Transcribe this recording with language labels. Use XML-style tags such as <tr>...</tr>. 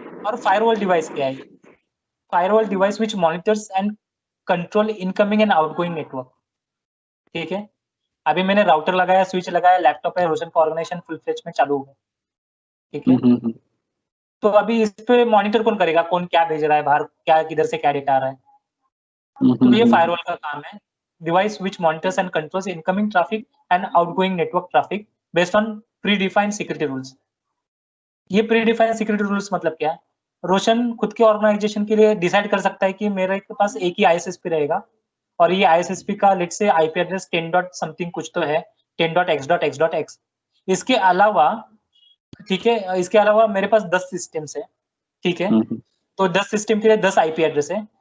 <hi>और firewall device क्या है?</hi> <en>firewall device which monitors and control incoming and outgoing network,</en> <hi>ठीक है। अभी मैंने राउटर लगाया, स्विच लगाया, लैपटॉप है, रोशन का ऑर्गेनाइजेशन फुल फ्लेज में चालू हो गया, ठीक है। तो अभी इस पे मॉनिटर कौन करेगा, कौन क्या भेज रहा है बाहर, क्या किधर से क्या डेटा आ रहा है, तो ये फायरवॉल का काम है</hi> <en>device which monitors and controls incoming traffic and outgoing network traffic based on predefined security rules.</en> <hi>ये प्रीडिफाइंड सिक्योरिटी रूल्स मतलब क्या है? रोशन खुद के ऑर्गेनाइजेशन के लिए डिसाइड कर सकता है कि मेरे पास एक ही ISSP रहेगा और ये ISSP का let's say IP address 10 dot something कुछ तो है, 10.x.x.x। इसके अलावा, ठीक है, इसके अलावा मेरे पास 10 सिस्टम्स है, ठीक है, तो 10 सिस्टम के लिए 10 IP एड्रेस है।</hi>